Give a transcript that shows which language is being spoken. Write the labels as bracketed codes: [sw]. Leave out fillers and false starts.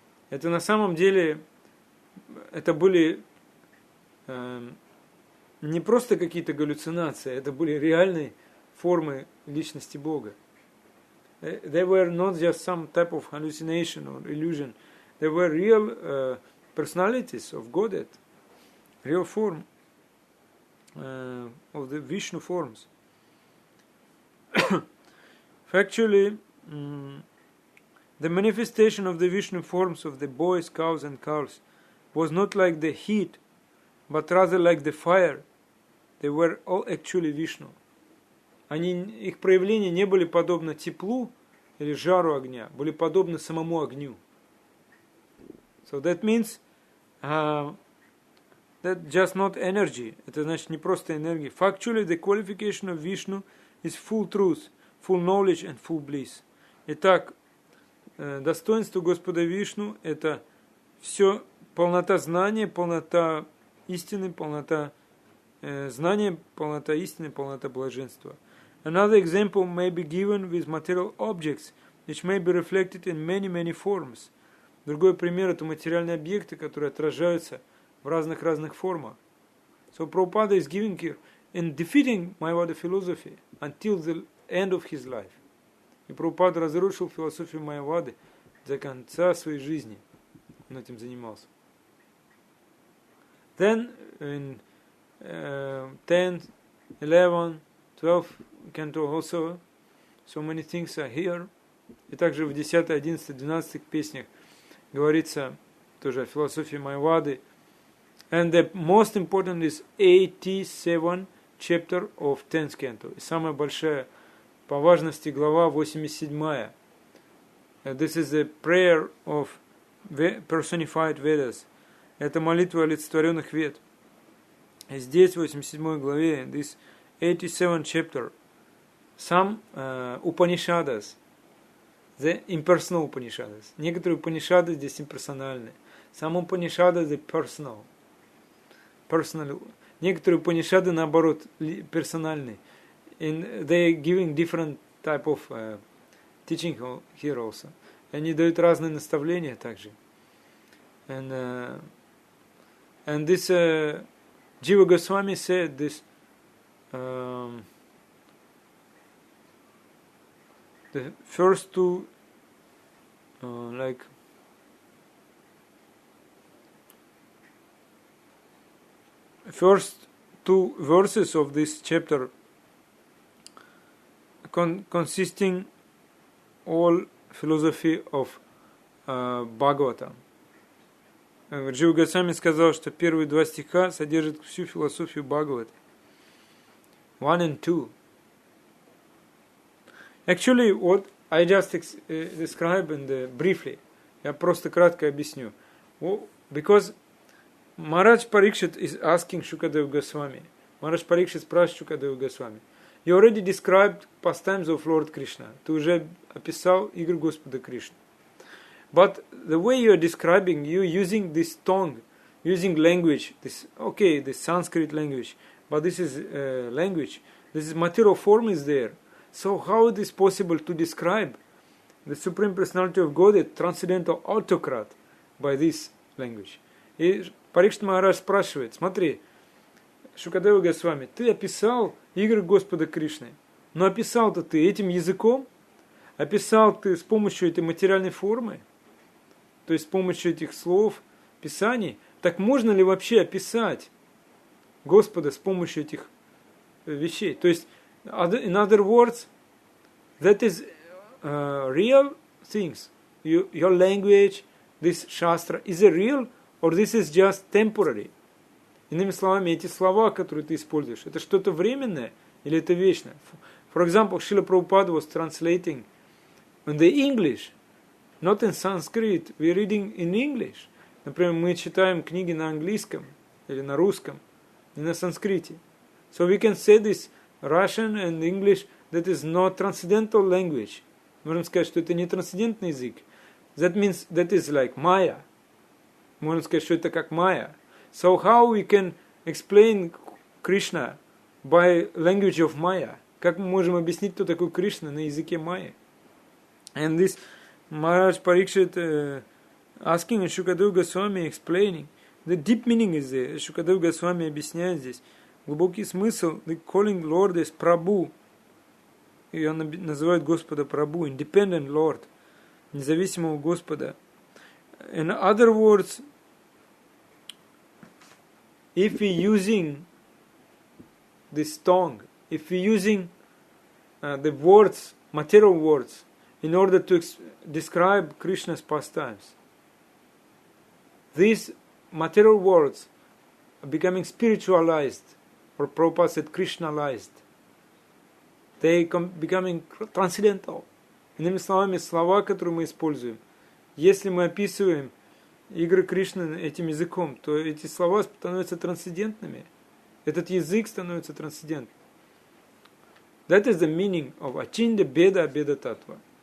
[ru] Это на самом деле, это были не просто какие-то галлюцинации, это были реальные формы личности Бога. [en] They were not just some type of hallucination or illusion. They were real personalities of Godhead, real form of the Vishnu forms. Factually, the manifestation of the Vishnu forms of the boys, cows and calves was not like the heat, but rather like the fire. They were all actually Vishnu. [ru] Их проявления не были подобны теплу или жару огня, были подобны самому огню. [en] So that means that just not energy. [ru] Это значит не просто энергия. [en] Factually, the qualification of Vishnu is full truth, full knowledge and full bliss. [ru] Итак, достоинство Господа Вишну – это все полнота знания, полнота истины, полнота знания, полнота истины, полнота блаженства. [en] Another example may be given with material objects, which may be reflected in many, many forms. [ru] Другой пример – это материальные объекты, которые отражаются в разных формах. [en] So Prabhupada is giving here in defeating Mayavada philosophy until the end of his life. [ru] И Прабхупада разрушил философию Майявады до конца своей жизни. Он этим занимался. [en] Then in 10th, 11th, 12th canto also so many things are here. [ru] И также в 10, 11, 12 песнях говорится тоже о философии Майявады. [en] And the most important is 87 chapter of 10th canto. [ru] И самая большая по важности глава 87. [en] This is the prayer of personified Vedas. [ru] Это молитва олицетворенных вед. И здесь, в 87 главе, [en] this 87 chapter, some Upanishads, the impersonal Upanishads. [ru] Некоторые Upanishads здесь имперсональные. [en] Some Upanishads the personal. [ru] Некоторые Upanishads, наоборот, персональные. [en] And they giving different type of teaching here also. [ru] Они дают разные наставления также. [en] And this Jiva Goswami said this. The first two, first two verses of this chapter consisting all philosophy of Bhagavata. [ru] Джива Госвами сказал, что первые два стиха содержат всю философию Бхагавата. [en] 1 and 2. Actually, what I just described briefly, [ru] я просто кратко объясню. [en] Because Maharaj Parikshit is asking Shukadeva Goswami. Maharaj Parikshit [ru] спрашивает [en] Shukadeva Goswami. You already described pastimes of Lord Krishna. [ru] Ты уже описал игры Господа Кришны. [en] But the way you are describing, you using this tongue, using language, this Sanskrit language, but this is language. This is material form is there. So how it is possible to describe the Supreme Personality of Godhead, transcendental autocrat, by this language? [ru] И Парикшит Махарадж спрашивает, смотри, Шукадева Госвами, ты описал игры Господа Кришны, но описал-то ты этим языком, описал ты с помощью этой материальной формы, то есть с помощью этих слов, писаний. Так можно ли вообще описать Господа с помощью этих вещей? То есть, [en] in other words, that is real things. Your language, this shastra, is it real or this is just temporary? [ru] Иными словами, эти слова, которые ты используешь, это что-то временное или это вечное? [en] For example, Srila Prabhupada was translating in the English, not in Sanskrit. We are reading in English. [ru] Например, мы читаем книги на английском или на русском, не на санскрите. [en] So we can say this Russian and English, that is not transcendental language. [ru] Можем сказать, что это не трансцендентный язык. [en] That means that is like Maya. [ru] Можно сказать, что это как Maya. [en] So how we can explain Krishna by language of Maya? [ru] Как мы можем объяснить, кто такой Кришна на языке Майи? [en] And this Maharaj Parikshit asking Shukadeva Goswami, explaining the deep meaning is there. [ru] Shukadeva Goswami объясняет здесь глубокий смысл. [en] The calling Lord is Prabhu. [ru] И он называет Господа Прабху, [en] independent Lord, [ru] независимого Господа. [en] In other words, if we using this tongue, if we using the words, material words, in order to describe Krishna's pastimes, these material words are becoming spiritualized, or Prabhupada said Krishnalized. They becoming transcendental. [ru] Иными словами, слова, которые мы используем, если мы описываем игры Кришны этим языком, то эти слова становятся трансцендентными. Этот язык становится трансцендентным. [en] That is the meaning of Achinda Beda Beda Tattva.